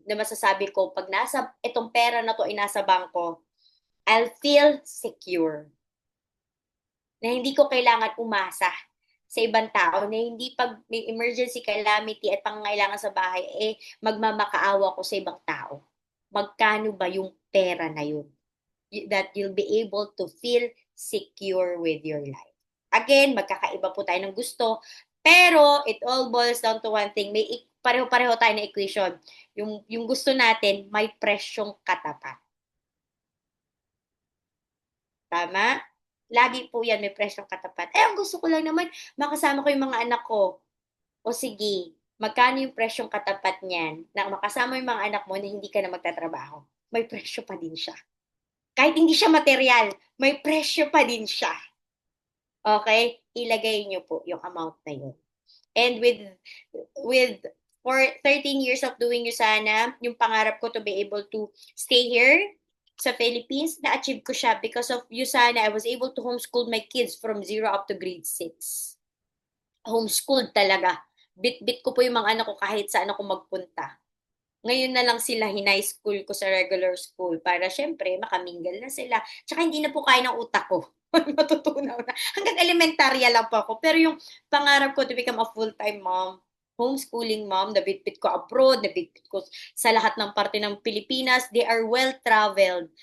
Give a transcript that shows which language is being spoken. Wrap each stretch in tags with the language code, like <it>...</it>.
<tl>Na masasabi ko, pag nasa, itong pera na to ay nasa bangko,</tl> <en>I'll feel secure.</en> <tl>Na hindi ko kailangan umasa sa ibang tao, na hindi pag may emergency, calamity at pangangailangan sa bahay, magmamakaawa ko sa ibang tao. Magkano ba yung pera na yun?</tl> <en>That you'll be able to feel secure with your life.</en> <tl>Again, magkakaiba po tayo ng gusto, pero</tl> <en>it all boils down to one thing.</en> <tl>May pareho-pareho tayo na equation. Yung gusto natin, may presyong katapat. Tama? Lagi po yan, may presyong katapat. Ang gusto ko lang naman, makasama ko yung mga anak ko. O sige, magkano yung presyong katapat niyan na makasama yung mga anak mo na hindi ka na magtatrabaho? May presyo pa din siya. Kahit hindi siya material, may presyo pa din siya. Okay? Ilagay niyo po yung amount na yun.</tl> <en>And with for 13 years of doing USANA,</en> <tl>yung pangarap ko</tl> <en>to be able to stay here sa Philippines,</en> <tl>na-achieve ko siya</tl> <en>because of USANA. I was able to homeschool my kids from 0 up to grade 6.</en> <tl>Homeschooled talaga. Bit-bit ko po yung mga anak ko kahit saan ako magpunta. Ngayon na lang sila hinay school ko sa regular school para syempre makaminggal na sila. Tsaka hindi na po kaya ng utak ko. Matutunaw na. Hanggang elementarya lang po ako. Pero yung pangarap ko</tl> <en>to become a full-time mom, homeschooling mom,</en> <tl>nabitbit ko abroad, nabitbit ko sa lahat ng parte ng Pilipinas,</tl> <en>they are well-traveled.</en>